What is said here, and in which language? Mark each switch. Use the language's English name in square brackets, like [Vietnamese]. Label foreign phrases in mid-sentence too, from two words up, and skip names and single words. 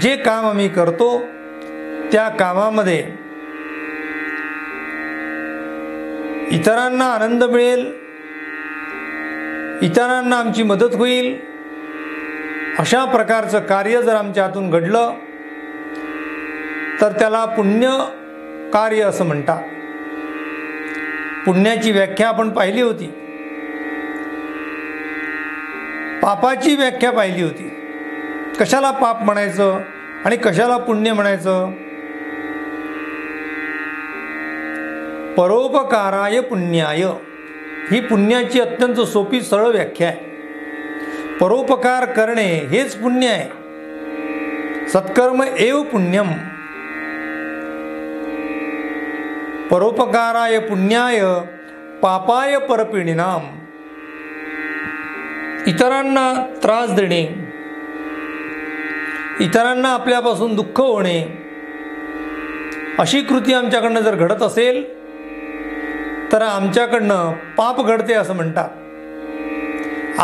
[Marathi] जे काम आम्ही करतो त्या कामामध्ये इतरांना आनंद मिळेल, इतरांना आमची मदत होईल, अशा प्रकारचं कार्य जर आमच्या हातून घडलं तर त्याला पुण्य कार्य असं म्हणतात। पुण्याची व्याख्या आपण पाहिली होती, पापाची व्याख्या पाहिली होती। कशाला पाप म्हणायचं आणि कशाला पुण्य म्हणायचं? [Sanskrit] परोपकाराय पुण्याय [Marathi] ही पुण्याची अत्यंत सोपी सरळ व्याख्या आहे। परोपकार करणे हेच पुण्य आहे। [Sanskrit] सत्कर्म एव पुण्यम। परोपकाराय पुण्याय पापाय परपीडिनाम। [Marathi] इतरांना त्रास देणे, इतरांना आपल्यापासून दुःख होणे, अशी कृती आमच्याकडनं जर घडत असेल तर आमच्याकडनं पाप घडते असं म्हणतात।